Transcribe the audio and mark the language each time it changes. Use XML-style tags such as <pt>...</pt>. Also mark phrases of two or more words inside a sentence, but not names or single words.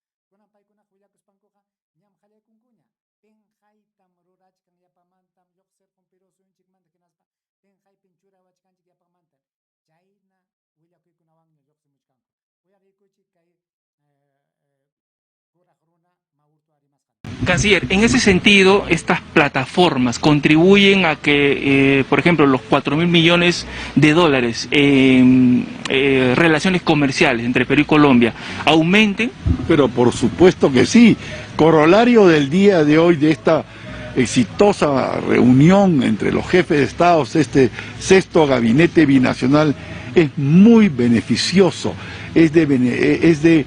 <qu>kunan paykuna huyakuspankuqa ñam qallaykunkuña penjaytam rurachkan yapamantam lluqsirqun Perú suyunchikmanta hinaspa penjaypin churawachkanchik yapamanta chayna willakuykunawanña lluqsimuchkanku uyariykuchik kay kuraq runa Maurto Arimasqanta.</qu> <es>Canciller, en ese sentido, estas plataformas contribuyen a que, por ejemplo, los 4.000 millones de dólares en relaciones comerciales entre Perú y Colombia aumenten. Pero por supuesto que sí. Corolario del día de hoy de esta exitosa reunión entre los jefes de Estados, este sexto gabinete binacional, es muy beneficioso, es de</es>